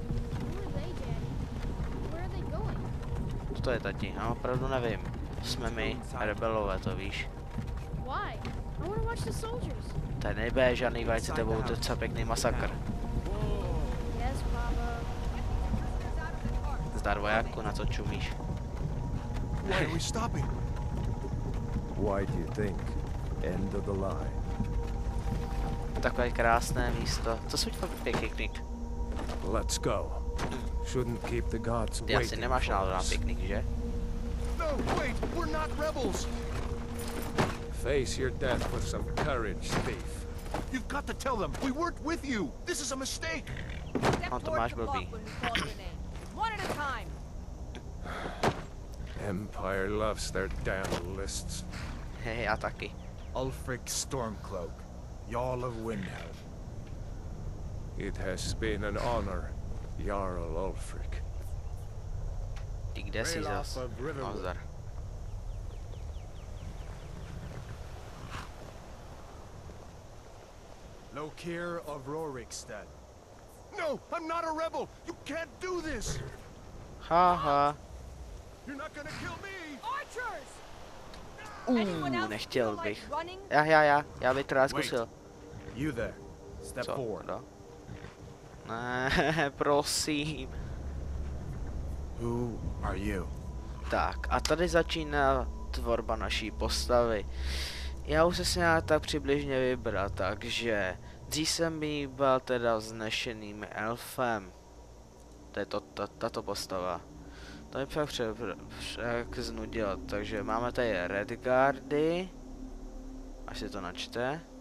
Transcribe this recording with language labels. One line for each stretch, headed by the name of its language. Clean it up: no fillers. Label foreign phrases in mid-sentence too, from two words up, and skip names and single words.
Czech: Co to je, tati? Já opravdu nevím. Jsme my, rebelové, to víš. Tady nebude žádný vajce, to bude docela pěkný masakr. Zdar vojáku, na co čumíš?
English: Why do you think? End of the line.
Czech: Takové krásné místo. To jsou fakt piknik.
English: Let's go. Shouldn't keep the gods
Czech: Ty asi nemáš náladu na piknik, že?
English: No, wait, we're not rebels. Face your death with some courage, thief. You've got to tell them we weren't with you. This is a mistake.
Czech: No, to máš blbý.
English: One at a time. Empire loves their damn lists.
Czech: Hehe, já taky.
English: Ulfric Stormcloak, Jarl of Windhelm. It has been an honor, Jarl Ulfric.
Czech: Ty kde jsi zas? Nazdar.
English: Lokir of Rorikstead. No, I'm not a rebel. You can't do this. Haha. You're not gonna kill me. Archers!
Czech: Nechtěl bych. Já bych to rád zkusil.
English: You there. Step forward.
Czech: No? Ne, prosím.
English: Who are you?
Czech: Tak, a tady začíná tvorba naší postavy. Já už se nějak tak přibližně vybral, takže dřív jsem byl teda vznešeným elfem. To je tato postava. To je fakt znudilo, takže máme tady Redguardy, Až se to načte.